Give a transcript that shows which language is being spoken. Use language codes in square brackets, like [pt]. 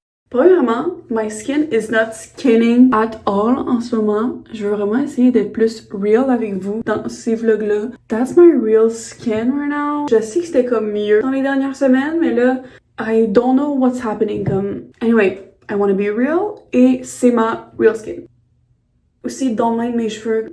[en] Premièrement, my skin is not skinning at all [fr] en ce moment. Je veux vraiment essayer d'être plus real avec vous dans ces vlogs-là. [en] That's my real skin right now. [fr] Je sais que c'était comme mieux dans les dernières semaines, mais là, [en] I don't know what's happening. Anyway, I want to be real [fr] et c'est ma real skin. Aussi, [en] don't mind [fr] mes cheveux.